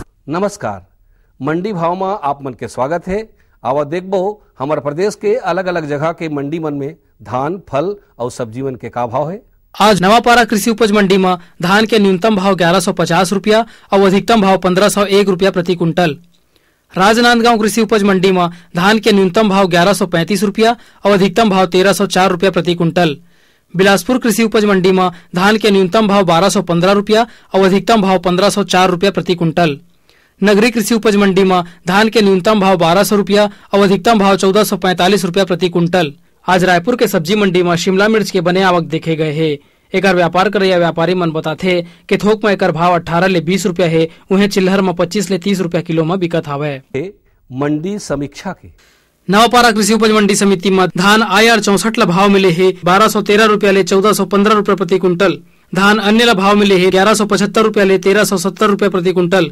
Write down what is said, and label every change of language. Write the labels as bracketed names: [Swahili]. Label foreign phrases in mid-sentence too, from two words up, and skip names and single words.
[Chhattisgarhi] नमस्कार, मंडी भाव में आप मन के स्वागत है। आवा देखबो हमारे प्रदेश के अलग अलग जगह के मंडी मन में धान, फल और सब्जी मन के का भाव है। आज नवापारा कृषि उपज मंडी में धान के न्यूनतम भाव 1150 रुपया और अधिकतम भाव 1501 रुपया प्रति कुंटल। राजनांदगांव कृषि उपज मंडी में धान के न्यूनतम भाव 1135 रुपया और अधिकतम भाव 1304 रुपया प्रति कुंटल। बिलासपुर कृषि उपज मंडी में धान के न्यूनतम भाव 1215 रुपया और अधिकतम भाव 1504 रुपया प्रति कुंटल। नगरी कृषि उपज मंडी में धान के न्यूनतम भाव 1200 रुपया और अधिकतम भाव 1445 रुपया प्रति कुंटल। आज रायपुर के सब्जी मंडी में शिमला मिर्च के बने आवक देखे गए है। एकर व्यापार करैया व्यापारी मन बताथे कि थोक में एकर भाव 18 ले 20 रुपया है, उन्हें चिल्हर में 25 ले 30 रुपया किलो में बिकत हावे। मंडी समीक्षा के नवापारा कृषि उपज मंडी समिति में धान IR 64 ला भाव मिले है 1213 रुपया ले 1415 रुपया प्रति कुंटल। धान अन्य ला भाव मिले है 1175 रुपया ले 1370 रुपया प्रति कुंटल।